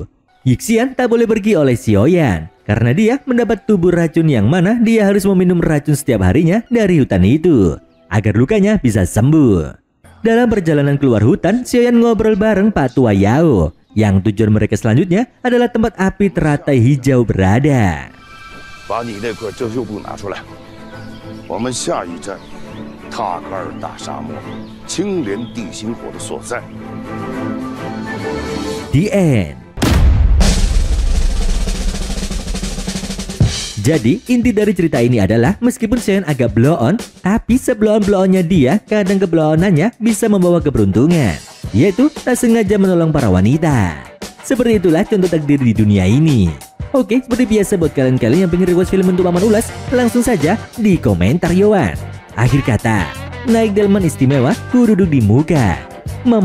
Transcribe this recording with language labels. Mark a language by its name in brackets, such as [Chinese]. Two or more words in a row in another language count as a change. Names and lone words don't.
[Indonesian] Yixian tak boleh pergi oleh Xiaoyan karena dia mendapat tubuh racun yang mana dia harus meminum racun setiap harinya dari hutan itu agar lukanya bisa sembuh. Dalam perjalanan keluar hutan, Xiaoyan ngobrol bareng Pak Tua Yao yang tujuan mereka selanjutnya adalah tempat api teratai hijau berada. [Chinese] 把你那块遮羞布拿出来，我们下一站塔卡尔大沙漠，青莲地心火的所在。 [English] The end. [Indonesian] Jadi inti dari cerita ini adalah meskipun Xiaoyan agak blow on, tapi seblow on-blow-onnya dia kadang keblow-onannya bisa membawa keberuntungan, yaitu tak sengaja menolong para wanita. Seperti itulah contoh takdir di dunia ini. Oke, seperti biasa buat kalian-kalian yang pengen request film untuk Maman ulas, langsung saja di komentar Yowan. Akhir kata, naik delman istimewa, ku duduk di muka.